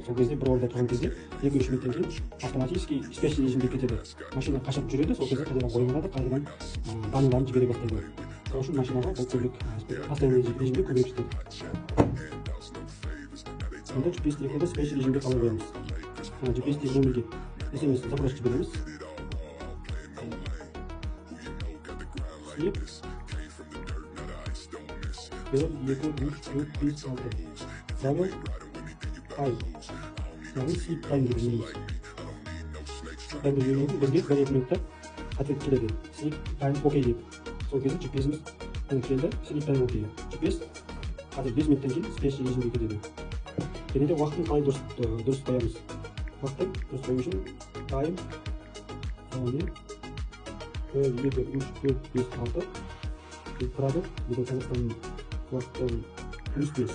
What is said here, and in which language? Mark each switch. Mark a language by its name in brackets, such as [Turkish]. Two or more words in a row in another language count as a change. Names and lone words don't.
[Kazakh] Сол кезде бір орында тұрған кезде 2-3 минуттан кейін [Russian] автоматически спящий [Kazakh] режимге кетеді. Машина қашап жүреді, сол кезде қайтадан оянады, қайтадан данныйларын жібере бастайды. Сол үшін машинаға бұл көбірек постоянный режимде көбірек жетеді. Сонда GPS телефонда спящий режимге қалай қоямыз? GPS нөмірге SMS запрос жібереміз. [English] Sleep 1, 2, 3, 4, 5, 6. Travel time. [Kazakh] Яғни [English] sleep time [Kazakh] деп жібереміз. Таймды жібергенде бізге 1-2 минутта ответ келеді. [English] Sleep time OK [Kazakh] деп. Сол кезде GPS-іміз келді. [English] Sleep time OK. [Kazakh] GPS қазір 5 минуттан кейін спящий режимге кетеді. Және де уақытын қалай дұрыс қоямыз. Уақытын дұрыс қою үшін time яғни 1, 2, 3, 4, 5, 6 тұрады. Біздің Қазақстанның уақыты плюс 5.